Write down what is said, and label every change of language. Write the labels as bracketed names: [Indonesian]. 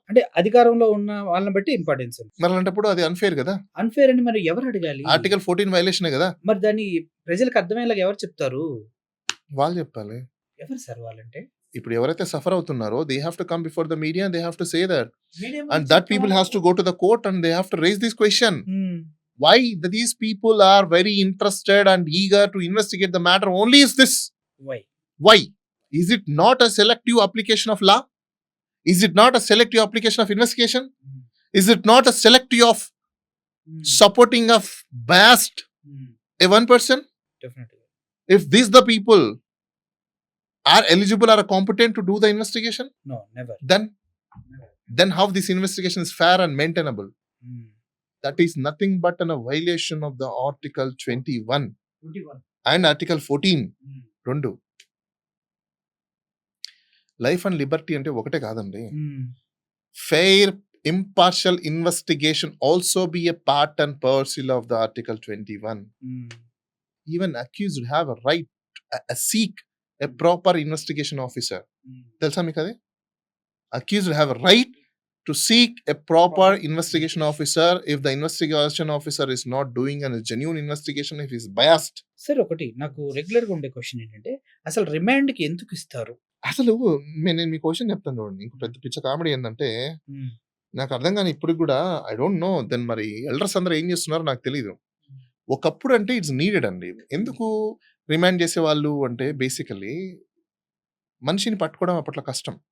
[Telugu] అంటే అధికారంలో ఉన్న వాళ్ళని బట్టి ఇంపార్టెన్స్. మరి అలాంటప్పుడు అది అన్ఫేర్ కదా. అన్‌ఫెయిర్ అని మరి ఎవరు అడగాలి? ఆర్టికల్ 14 వైలేషనే కదా. మరి దాన్ని ప్రజలకు అర్థమయ్యేలాగా ఎవరు చెప్తారు? వాళ్ళు చెప్పాలి. ఎవరు సార్ వాళ్ళంటే? ఇప్పుడు ఎవరైతే సఫర్ అవుతున్నారో [English] They have to come before the media and they have to say that. [Telugu] Media [English] And [Telugu] ముందు [English] that [Telugu] చెప్తా [English] people has to go to the court and they have to raise this question. Hmm. Why these people are very interested and eager to investigate the matter only is this. Why? Why? Is it not a selective application of law? Is it not a selective application of investigation? Hmm. Is it not a selective of hmm. supporting of biased hmm. a one person? [Telugu] డెఫినెట్‌గా. [English] If these the people are eligible or competent to do the investigation, no. Never. then how this investigation is fair and maintainable? Hmm. That is nothing but a violation of the Article 21 21. and Article 14. Hmm. [Telugu] రెండు [English] life and liberty [Telugu] అంటే ఒకటే కాదండి. హ్మ్. [English] Fair impartial investigation also be a part and parcel of the article 21. Hmm. Even accused have a right seek a proper investigation officer. Hmm. [Telugu] తెలుసా మీకు అది? Accused have a right [English] to seek a proper investigation officer if the investigation officer is not doing a genuine investigation, if he is biased. [Telugu] Sir ఒకటి నాకు రెగ్యులర్‌గా ఉండే question ఏంటంటే అసలు రిమాండ్‌కి ఎందుకు ఇస్తారు? అసలు నేను మీ క్వశ్చన్ చెప్తాను చూడండి. ఇంకో పెద్ద పిచ్చ కామెడీ ఏంటంటే హ్మ్. నాకు అర్థం కాని ఇప్పటికి కూడా [English] I don't know then [Telugu] మరి ఎల్డర్స్ అందరూ ఏం చేస్తున్నారో నాకు తెలీదు. ఒకప్పుడు అంటే [English] it's needed [Telugu] అండి. ఎందుకు రిమాండ్ చేసేవాళ్ళు అంటే బేసికల్లీ మనిషిని పట్టుకోవడం అప్పట్లో కష్టం.